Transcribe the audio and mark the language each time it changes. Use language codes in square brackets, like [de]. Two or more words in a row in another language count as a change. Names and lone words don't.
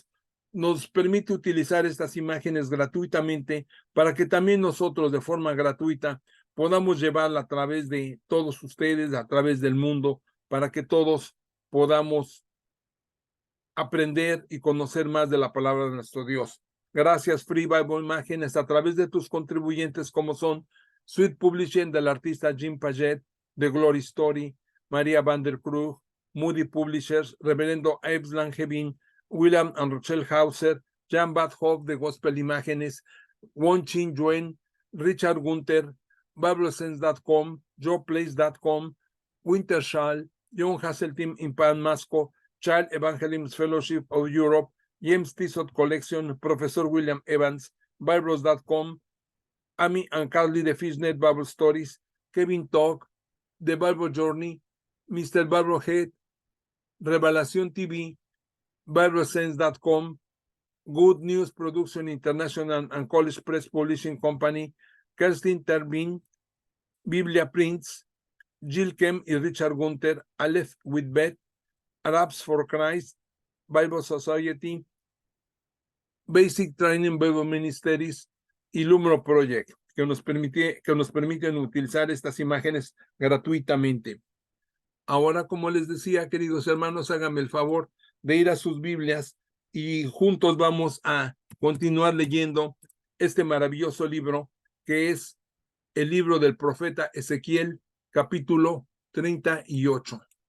[es] Nos permite utilizar estas imágenes gratuitamente para que también nosotros de forma gratuita podamos llevarla a través de todos ustedes, a través del mundo, para que todos podamos aprender y conocer más de la palabra de nuestro Dios. Gracias, Free Bible Imágenes, a través de tus contribuyentes como son Sweet Publishing del artista Jim Paget, The Glory Story, María Van der Krug, Moody Publishers, Reverendo Abe Langevin, William and Rochelle Hauser, Jan Badhoff de Gospel Imágenes, Won Chin Yuen, Richard Gunther, BibleSense.com, JoePlace.com, Wintershall, John Hasseltine in Pan Masco, Child Evangelism Fellowship of Europe, James Tissot Collection, Professor William Evans, Bibles.com, Amy and Carly de Fishnet Bible Stories, Kevin Talk, The Bible Journey, Mr. Bible Head, Revelación TV, BibleSense.com, Good News Production International and College Press Publishing Company, Kerstin Terbin, Biblia Prints, Jill Kem y Richard Gunther, Aleph Whitbet, Arabs for Christ, Bible Society, Basic Training Bible Ministries y Lumro Project, que nos permiten utilizar estas imágenes gratuitamente. Ahora, como les decía, queridos hermanos, háganme el favor de ir a sus Biblias y juntos vamos a continuar leyendo este maravilloso libro que es el libro del profeta Ezequiel, capítulo 38.